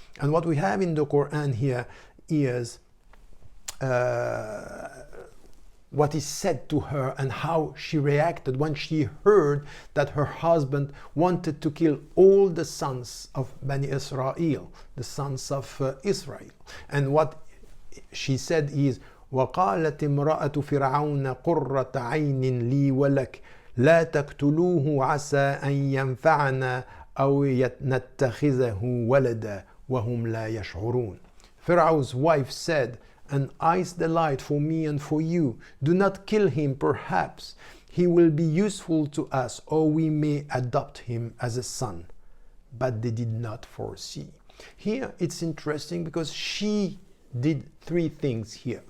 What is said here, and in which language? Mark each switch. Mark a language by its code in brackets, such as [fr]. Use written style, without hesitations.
[en] And what we have in the Quran here is what is said to her and how she reacted when she heard that her husband wanted to kill all the sons of Bani Israel, the sons of Israel. And what she said is, [ar] وَقَالَتِ امْرَأَةُ فِرْعَوْنَ قُرَّةَ عَيْنٍ لِي وَلَكَ لَا تَقْتُلُوهُ عَسَىٰ أَن يَنْفَعَنَا أَوْ نَتَّخِذَهُ وَلَدًا وَهُمْ لَا يَشْعُرُونَ. [en] Pharaoh's wife said, "An eye's delight for me and for you. Do not kill him, perhaps he will be useful to us, or we may adopt him as a son." But they did not foresee. Here it's interesting because she did three things here.